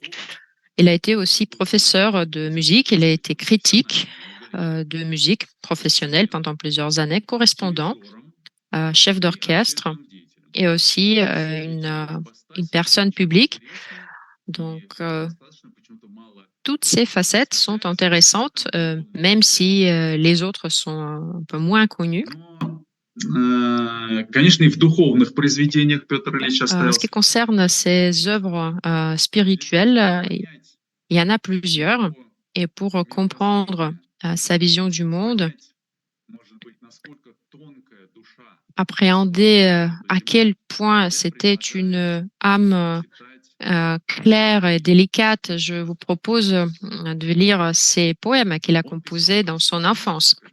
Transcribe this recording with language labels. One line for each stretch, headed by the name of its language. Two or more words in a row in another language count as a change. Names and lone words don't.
French: Il a été aussi professeur de musique. Il a été critique de musique professionnelle pendant plusieurs années, correspondant, chef d'orchestre et aussi une personne publique. Donc, toutes ces facettes sont intéressantes, même si les autres sont un peu moins connues.
Russian: Конечно, и в духовных произведениях Петр Ильич
French: En ce
Russian: оставил.
French: qui concerne ses œuvres spirituelles, il y en a plusieurs. Et pour comprendre sa vision du monde, appréhender à quel point c'était une âme claire et délicate, je vous propose de lire ses poèmes qu'il a composés dans son enfance.